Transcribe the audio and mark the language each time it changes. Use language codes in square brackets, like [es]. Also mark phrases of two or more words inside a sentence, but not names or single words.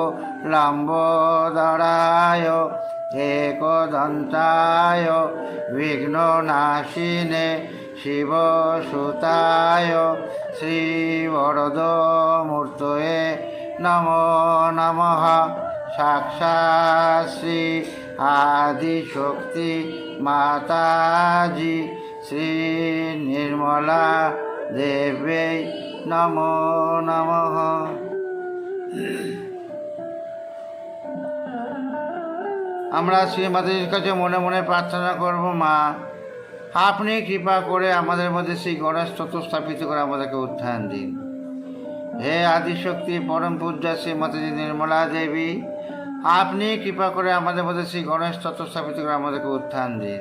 [sa] लम्बोदराय एकदन्ताय विघ्ननाशिने शिवसुताय श्रीवरदमूर्तये नमो नमः साक्षात् श्री आदिशक्ति माताजी श्री निर्मला देव्यै नमो नमः। [bn] আমরা শ্রীমাতাজির কাছে মনে মনে প্রার্থনা করব, মা আপনি কৃপা করে আমাদের মধ্যে সেই গণেশ তত্ত্ব স্থাপিত করে আমাদেরকে উত্থান দিন। হে আদিশক্তি পরম পূজ্যা শ্রীমাতাজি নির্মলা দেবী, আপনি কৃপা করে আমাদের মধ্যে সেই গণেশ তত্ত্ব স্থাপিত করে আমাদেরকে উত্থান দিন।